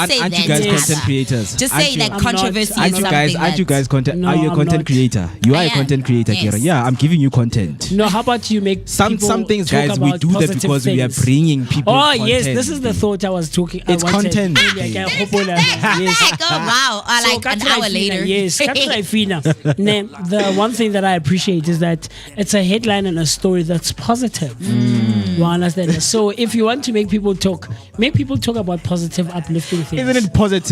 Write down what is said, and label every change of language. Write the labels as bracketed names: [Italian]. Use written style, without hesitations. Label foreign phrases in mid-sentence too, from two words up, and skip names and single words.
[English] you guys Yes. content creators? Just Aren't say you- that I'm controversy not- is Aren't you something guys? that Aren't you guys content? No, are you a I'm content not. creator? You are I a am, content creator, yes. Kira. Yeah, I'm giving you content. No, how about you make Some things, talk guys, we about do that positive because we are things? bringing people. Oh content. yes, this is the thought I was talking. It's I wanted content. earlier. [Tswana] Ke a gopola. [English] Yes. Heck, oh wow! Like [Tswana] ka [English] an try hour [Tswana] fina, [English] later. Yes, [Tswana] ka try fina. [English] Ne, the one thing that I appreciate is that it's a headline and a story that's positive. You understand? So if you want to make people talk about positive, uplifting things. Isn't it positive,